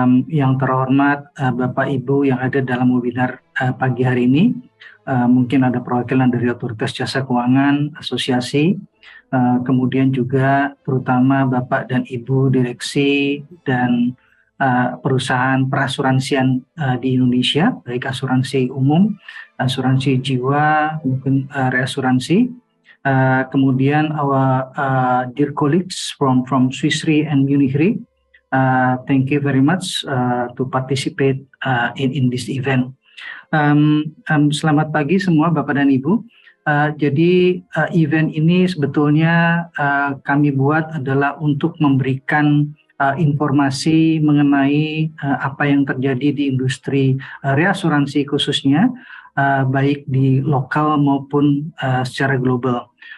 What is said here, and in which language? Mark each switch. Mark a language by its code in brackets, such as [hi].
[id] Yang terhormat Bapak Ibu yang ada dalam webinar pagi hari ini, mungkin ada perwakilan dari Otoritas Jasa Keuangan, asosiasi, kemudian juga terutama Bapak dan Ibu Direksi dan perusahaan perasuransian di Indonesia, baik asuransi umum, asuransi jiwa, mungkin reasuransi. Kemudian [en] our dear colleagues from Swiss Re and Munich Re, thank you very much to participate in this event. [id] Selamat pagi semua Bapak dan Ibu. Jadi event ini sebetulnya kami buat adalah untuk memberikan informasi mengenai apa yang terjadi di industri reasuransi khususnya, baik di lokal maupun secara global.